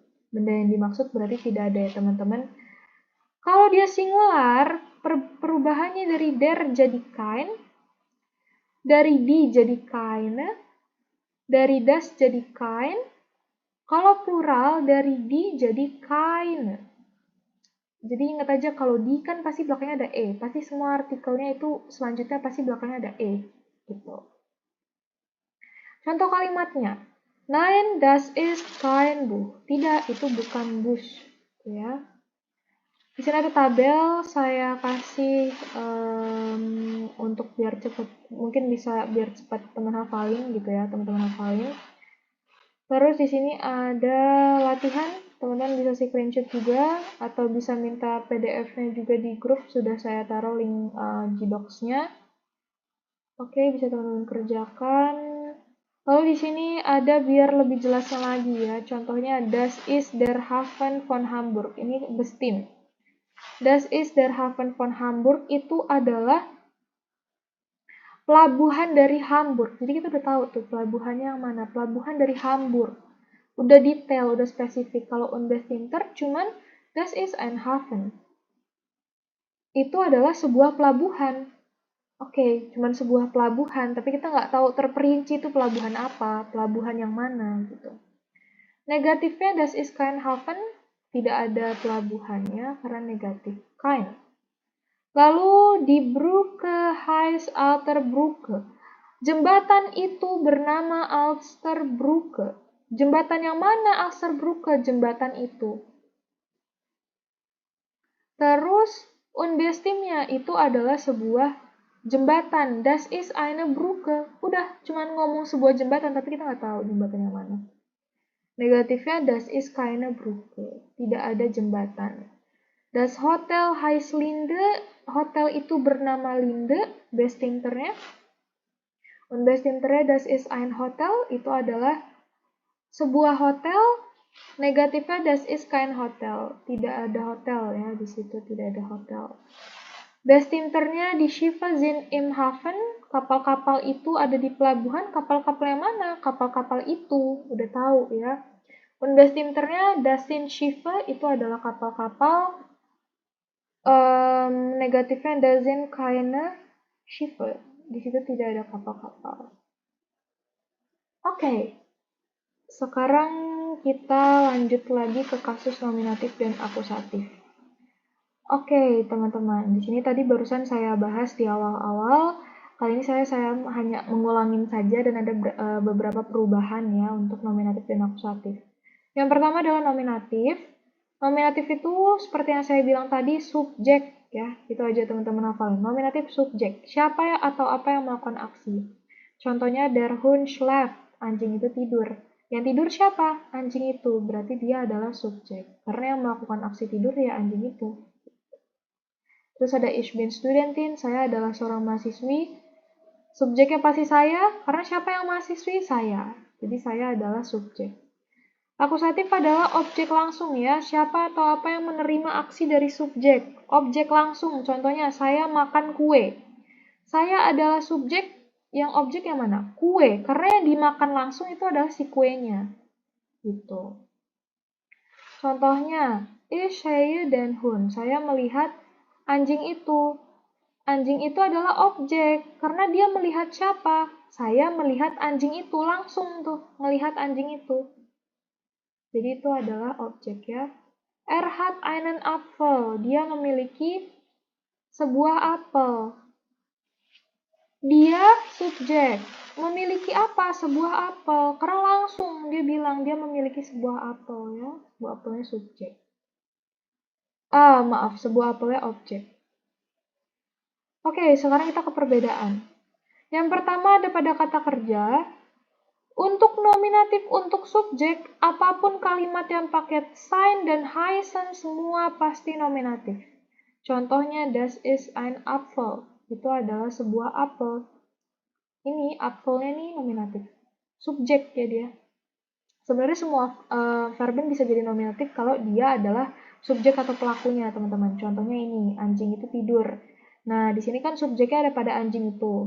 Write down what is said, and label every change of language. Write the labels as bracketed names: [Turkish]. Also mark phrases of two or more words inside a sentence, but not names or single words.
[Indonesian] Benda yang dimaksud berarti tidak ada ya teman-teman. Kalau dia singular, perubahannya dari der jadi kein, dari die jadi keine, dari das jadi kein. Kalau plural, dari die jadi keine. Jadi ingat aja kalau di kan pasti belakangnya ada e. Pasti semua artikelnya itu selanjutnya pasti belakangnya ada e. Gitu. Contoh kalimatnya. [German] Nein, das ist kein Buch. [Indonesian] Tidak, itu bukan bus. Ya. Di sini ada tabel, saya kasih untuk biar cepat. Mungkin bisa biar cepat teman hafalin gitu ya, teman-teman hafalin. Terus di sini ada latihan, teman-teman bisa screenshot juga atau bisa minta PDF-nya juga di grup, sudah saya taruh link Gdocs-nya. Oke, bisa teman-teman kerjakan. Lalu di sini ada biar lebih jelasnya lagi ya. [German] Contohnya Das ist der Hafen von Hamburg. [Indonesian] Ini bestim. [German] Das ist der Hafen von Hamburg [Indonesian] itu adalah pelabuhan dari Hamburg. Jadi kita udah tahu tuh pelabuhannya yang mana. Pelabuhan dari Hamburg. Udah detail, udah spesifik. [German] Kalau unbestimmter cuman das ist ein Hafen. [Indonesian] Itu adalah sebuah pelabuhan. Oke, cuman sebuah pelabuhan, tapi kita nggak tahu terperinci itu pelabuhan apa, pelabuhan yang mana gitu. [German] Negatifnya das ist kein Hafen, [Indonesian] tidak ada pelabuhannya karena negatif. Kein. [German] Lalu di Brücke heißt Alterbrücke. [Indonesian] Jembatan itu bernama Alsterbrücke. Jembatan yang mana Alsterbrücke jembatan itu? Terus unbestimmnya itu adalah sebuah jembatan. [German] Das ist eine Brücke. [Indonesian] Udah, cuman ngomong sebuah jembatan tapi kita nggak tahu jembatan yang mana. [German] Negatifnya das ist keine Brücke. [Indonesian] Tidak ada jembatan. [German] Das Hotel heißt Linde. [Indonesian] Hotel itu bernama Linde, bestimmternya. [German] Unbestimmternya das ist ein Hotel, [Indonesian] itu adalah sebuah hotel. [German] Negatifnya das ist kein Hotel. [Indonesian] Tidak ada hotel ya, di situ tidak ada hotel. [German] Bestimternya die Schiffe sind im Hafen. [Indonesian] Kapal-kapal itu ada di pelabuhan. Kapal-kapal yang mana? Kapal-kapal itu. Udah tahu ya. [German] Und bestimternya das sind Schiffe. [Indonesian] Itu adalah kapal-kapal. [German] Negatifnya das sind keine Schiffe. [Indonesian] Di situ tidak ada kapal-kapal. Oke. Sekarang kita lanjut lagi ke kasus nominatif dan akusatif. Oke, teman-teman. Di sini tadi barusan saya bahas di awal-awal. Kali ini saya hanya mengulangin saja dan ada beberapa perubahan ya untuk nominatif dan akusatif. Yang pertama adalah nominatif. Nominatif itu seperti yang saya bilang tadi, subjek ya. Itu aja teman-teman hafalin. Nominatif subjek. Siapa ya atau apa yang melakukan aksi. [German] Contohnya der Hund schläft. [Indonesian] Anjing itu tidur. Yang tidur siapa? Anjing itu. Berarti dia adalah subjek. Karena yang melakukan aksi tidur ya anjing itu. Terus ada [German] ich bin Studentin, [Indonesian] saya adalah seorang mahasiswi. Subjeknya pasti saya, karena siapa yang mahasiswi? Saya. Jadi saya adalah subjek. Akusatif adalah objek langsung ya, siapa atau apa yang menerima aksi dari subjek. Objek langsung, contohnya saya makan kue. Saya adalah subjek, yang objek yang mana? Kue, karena yang dimakan langsung itu adalah si kuenya. Gitu. Contohnya, [German] ich sehe den Hund, [Indonesian] saya melihat anjing itu. Anjing itu adalah objek, karena dia melihat siapa? Saya melihat anjing itu, langsung tuh, melihat anjing itu. Jadi itu adalah objek ya. [German] Er hat einen Apfel, [Indonesian] dia memiliki sebuah apel. Dia subjek, memiliki apa? Sebuah apel, karena langsung dia bilang dia memiliki sebuah apel ya. Sebuah apelnya subjek. Maaf, sebuah apelnya objek. Oke, sekarang kita ke perbedaan. Yang pertama ada pada kata kerja. Untuk nominatif untuk subjek, apapun kalimat yang pakai sein dan heißen semua pasti nominatif. Contohnya, [German] das ist ein Apfel. [Indonesian] Itu adalah sebuah apel. Ini apfelnya nih nominatif. Subjek ya dia. Sebenarnya semua verben bisa jadi nominatif kalau dia adalah subjek atau pelakunya, teman-teman. Contohnya ini, anjing itu tidur. Nah, di sini kan subjeknya ada pada anjing itu.